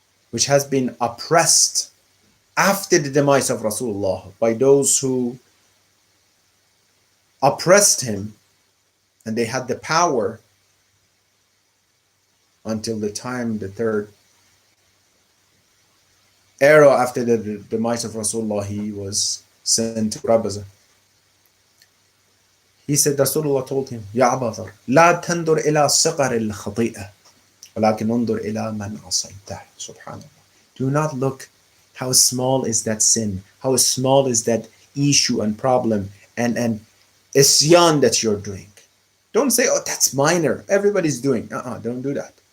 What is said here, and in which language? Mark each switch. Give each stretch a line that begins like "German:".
English: which has been oppressed after the demise of Rasulullah by those who oppressed him, and they had the power until the time, the third era after the demise of Rasulullah, he was sent to Rabaza. He said, Rasulullah told him,
Arabic: Ya Abadhar, لا تنظر إلى صغر الخطيئة ولكن انظر إلى من عصيته. Subhanallah.
English: Do not look how small is that sin, how small is that issue and problem and isyan that you're doing. Don't say, oh, that's minor, everybody's doing. Don't do that.